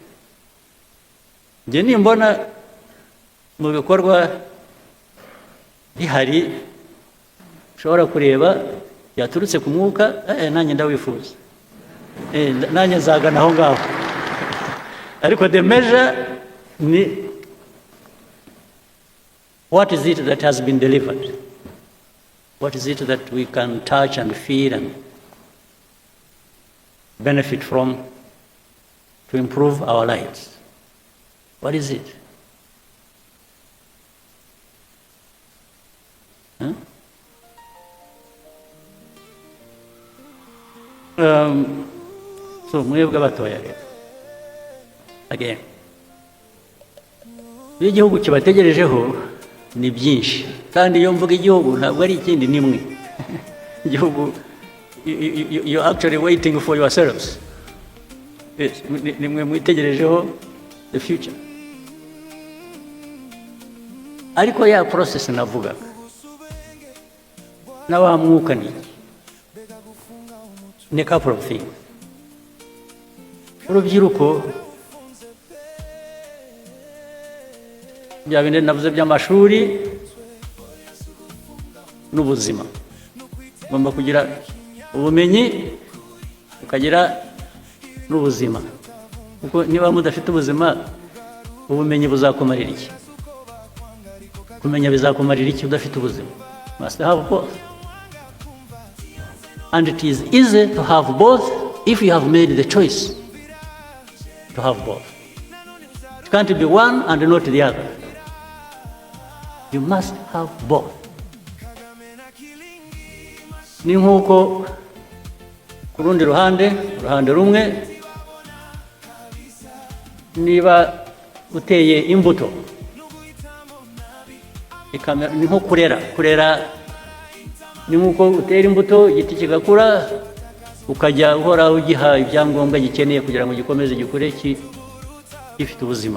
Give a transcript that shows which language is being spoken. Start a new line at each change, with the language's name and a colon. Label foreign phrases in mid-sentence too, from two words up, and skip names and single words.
Kinyarwanda: Njye nimbona mu bikorwa bihari ushobora kureba yaturutse ku mwuka, nanjye ndawifuza, nanjye nzagana aho ngaho.
English: Ariko the measure ni what is it that has been delivered? What is it that we can touch and feel and benefit from to improve our lives? What is it?
Kinyarwanda: So mwebwe abatoya again, igihugu kibategerejeho ni byinshi, kandi iyo mvuga igihugu ntabwo ari ikindi nimwe. Igihugu,
English: you're actually waiting for yourselves.
Kinyarwanda: Yes, nimwe mwitegerejeho
English: the future.
Kinyarwanda: Ariko ya process navugaga na wa mwuka ni
English: a couple of things.
Kinyarwanda: Urubyiruko bya bindi navuze by'amashuri n'ubuzima, ugomba kugira ubumenyi ukagira n'ubuzima, kuko niba mudafite ubuzima ubumenyi buzakumarira iki? Kumenya bizakumarira iki udafite ubuzima?
English: Must have both. And it is easy to have both if you have made the choice to have both. It can't be one and not the other. You must have both.
Kinyarwanda: ni nk'uko ku rundi ruhande rumwe niba uteye imbuto ni nko kurera ni nk'uko utera imbuto igiti kigakura ukajya uhora ugiha ibyangombwa gikeneye kugira ngo gikomeze gikure gifite ubuzima.